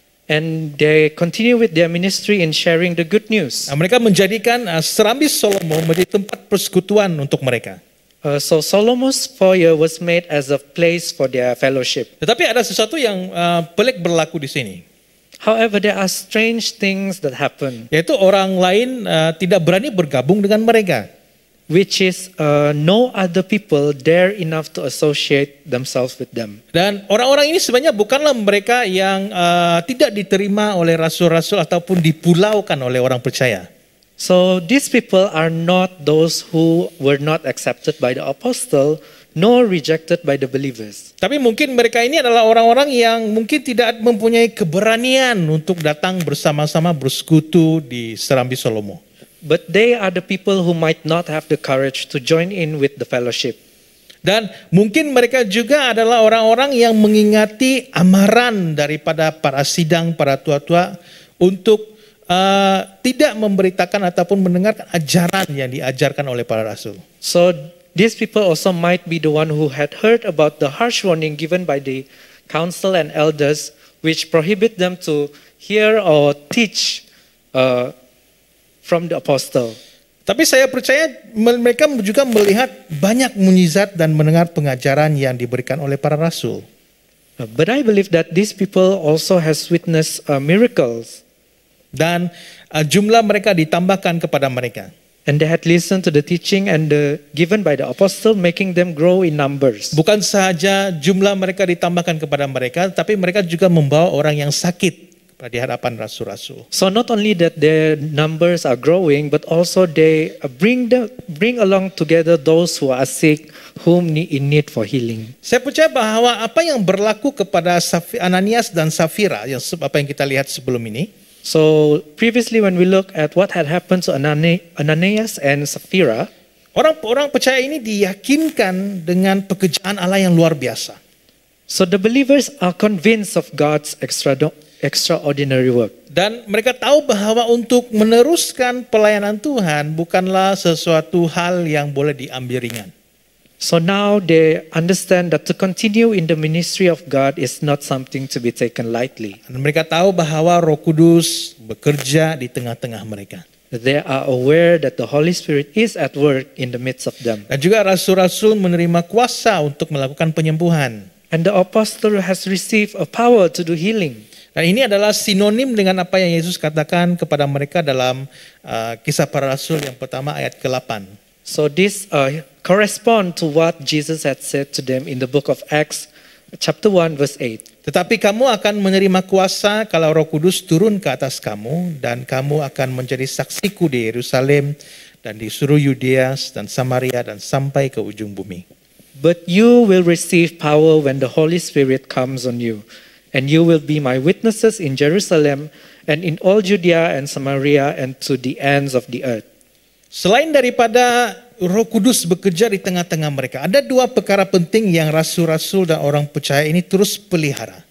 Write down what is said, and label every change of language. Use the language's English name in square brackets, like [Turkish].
[English] And they continue with their ministry in sharing the good news. [Malay] Mereka menjadikan Serambi Salomo menjadi tempat persekutuan untuk mereka. [English] So Solomon's foyer was made as a place for their fellowship. [Malay] Tetapi ada sesuatu yang pelik berlaku di sini. [English] However, there are strange things that happen, [Malay] Yaitu orang lain tidak berani bergabung dengan mereka. [English] which is no other people dare enough to associate themselves with them. [Malay] Dan orang-orang ini sebenarnya bukanlah mereka yang tidak diterima oleh rasul-rasul ataupun dipulaukan oleh orang percaya. [English] So these people are not those who were not accepted by the apostle, nor rejected by the believers. [Malay] Tapi mungkin mereka ini adalah orang-orang yang mungkin tidak mempunyai keberanian untuk datang bersama-sama bersekutu di Serambi Salomo. [English] But they are the people who might not have the courage to join in with the fellowship. [Malay] Dan mungkin mereka juga adalah orang-orang yang mengingati amaran daripada para sidang, para tua-tua untuk tidak memberitakan ataupun mendengarkan ajaran yang diajarkan oleh para rasul. [English] So these people also might be the one who had heard about the harsh warning given by the council and elders, which prohibit them to hear or teach from the apostle. [Malay] Tapi saya percaya mereka juga melihat banyak mukjizat dan mendengar pengajaran yang diberikan oleh para rasul. [English] But I believe that these people also has witnessed miracles. [Malay] Dan jumlah mereka ditambahkan kepada mereka. [English] And they had listened to the teaching and given by the apostle, making them grow in numbers. [Malay] Bukan sahaja jumlah mereka ditambahkan kepada mereka, tapi mereka juga membawa orang yang sakit di hadapan rasul-rasul. [English] So not only that their numbers are growing, but also they bring along together those who are sick, whom in need for healing. [Malay] Saya percaya bahwa apa yang berlaku kepada Ananias dan Safira, yang apa yang kita lihat sebelum ini, [English] So previously when we look at what had happened to Ananias and Sapphira, [Malay] orang percaya ini diyakinkan dengan pekerjaan Allah yang luar biasa. [English] so the believers are convinced of God's extraordinary work. [Malay] Dan mereka tahu bahwa untuk meneruskan pelayanan Tuhan bukanlah sesuatu hal yang boleh diambil ringan. [English] So now they understand that to continue in the ministry of God is not something to be taken lightly. [Malay] Dan mereka tahu bahwa Roh Kudus bekerja di tengah-tengah mereka. [English] They are aware that the Holy Spirit is at work in the midst of them. [Malay] Dan juga rasul-rasul menerima kuasa untuk melakukan penyembuhan. [English] And the apostle has received a power to do healing. [Malay] Dan ini adalah sinonim dengan apa yang Yesus katakan kepada mereka dalam Kisah Para Rasul yang pertama ayat ke-8. [English] So this correspond to what Jesus had said to them in the book of Acts chapter 1 verse 8. [Malay] Tetapi kamu akan menerima kuasa kalau Roh Kudus turun ke atas kamu, dan kamu akan menjadi saksiku di Yerusalem dan di seluruh Yudea dan Samaria dan sampai ke ujung bumi. [English] But you will receive power when the Holy Spirit comes on you, and you will be my witnesses in Jerusalem and in all Judea and Samaria and to the ends of the earth. [Malay] Selain daripada Roh Kudus bekerja di tengah-tengah mereka, ada dua perkara penting yang rasul-rasul dan orang percaya ini terus pelihara.